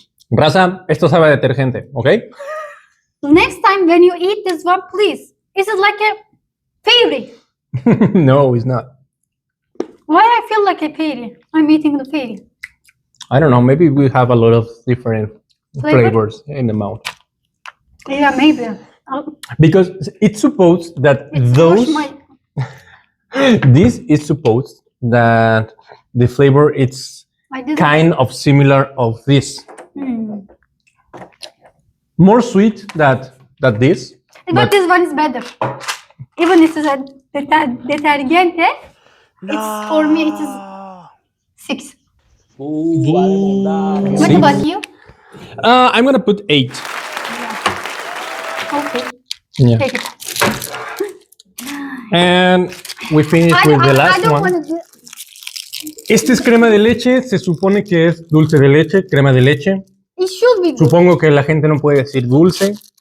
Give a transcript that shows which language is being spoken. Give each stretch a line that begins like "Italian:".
Spanish: Raza, esto sabe a detergente, ¿ok?
English: Next time when you eat this one, please. Is it like a fairy? No, it's not. Why I feel like a fairy? I'm eating the fairy. I don't know. Maybe we have a lot of different flavors in the mouth. Yeah, maybe. Because it's supposed that this is supposed that the flavor is kind of similar of this. More sweet than this. But this one is better. Even if it's a detergente, it's for me it is 6. What about you? I'm gonna put 8. Okay. Yeah. Take it. And we finish with the last one.
Spanish: Este es crema de leche. Se supone que es dulce de leche, crema de leche.
English: It should be good.
Spanish: Supongo que la gente no puede decir dulce.